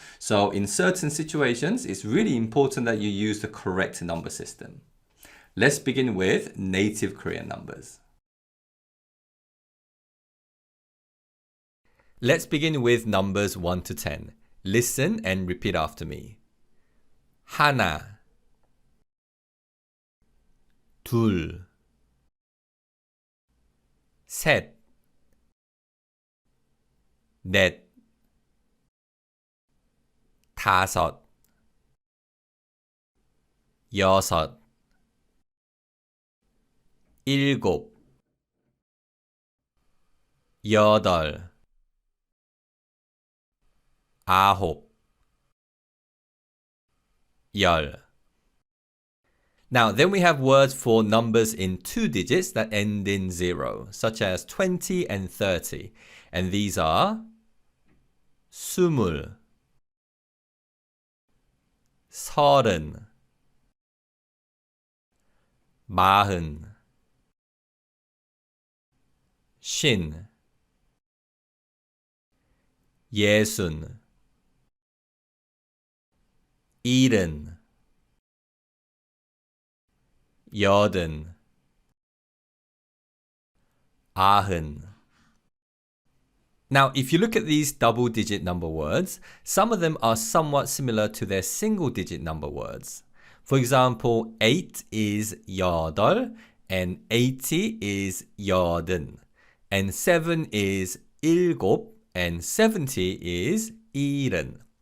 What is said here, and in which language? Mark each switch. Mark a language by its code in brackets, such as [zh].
[en] So in certain situations, it's really important that you use the correct number system. Let's begin with native Korean numbers. Let's begin with numbers 1 to 10. Listen and repeat after me. [ko] 하나, 둘, 셋, 넷, 다섯, 여섯, 일곱, 여덟, 아홉, 열. [en] Now, then we have words for numbers in 2 digits that end in 0, such as 20 and 30. And these are [ko] 스물, 서른, 마흔, 쉰, 예순, 일흔, 여든, 아흔. [en] Now, if you look at these double-digit number words, some of them are somewhat similar to their single-digit number words. For example, 8 is [ko] 여덟, [en] and 80 is [ko] 여든, [en] and 7 is [ko] 일곱, [en] and 70 is [ko] 일흔.